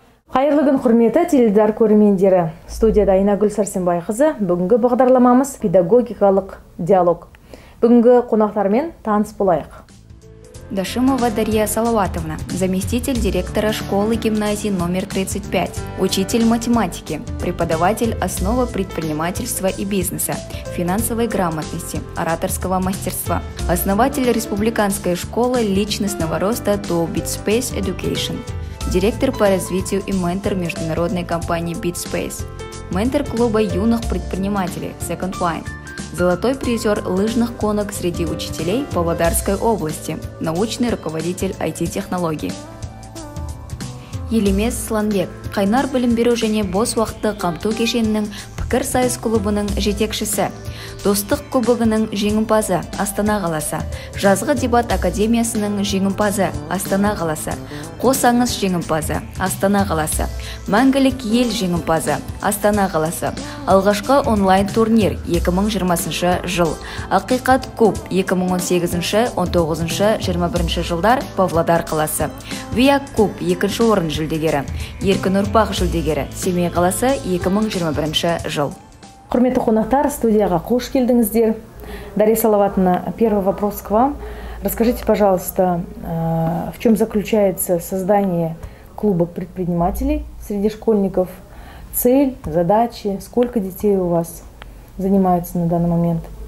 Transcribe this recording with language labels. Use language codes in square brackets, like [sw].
[kk] Қайырлы күн, құрметті теледидар көрермендері. Студияда Айнагүл Сәрсенбайқызы. Бүгінгі бағдарламамыз педагогикалық диалог. Бүгінгі қонақтармен таныс болайық. [ru] Дашимова Дарья Салаватовна, заместитель директора школы-гимназии номер 35, учитель математики, преподаватель основы предпринимательства и бизнеса, финансовой грамотности, ораторского мастерства, основатель республиканской школы личностного роста To BitSpace Education, директор по развитию и ментор международной компании BitSpace, ментор клуба юных предпринимателей Second Line, золотой призер лыжных гонок среди учителей Павлодарской области, научный руководитель IT-технологий. [kk] Елемес Сланбек, Қайнар білім беру және бос уақытты қамту кешенінің пікір сайыс клубының жетекшісі, Достық кубогының жеңімпазы Астана қаласы, Жазғы дебат академиясының жеңімпазы Астана қаласы, Қос аңыз жеңімпазы Астана қаласы, Мәңгілік ел жеңімпазы Астана қаласы, алғашқы онлайн турнир 2020 жыл, Ақиқат куб 2018-19-21 жылдар Павлодар қаласы, Виак куб 2-ші орын жүлдегері, Еркін ұрпақ жүлдегері Семей қаласы 2021 жыл. Құрметті қонақтар, студияға қош келдіңіздер. [ru] Дарья Салаватовна, первый вопрос к вам. Расскажите, пожалуйста, в чем заключается создание клуба предпринимателей среди школьников? Цель, задачи, сколько детей у вас занимаются на данный момент?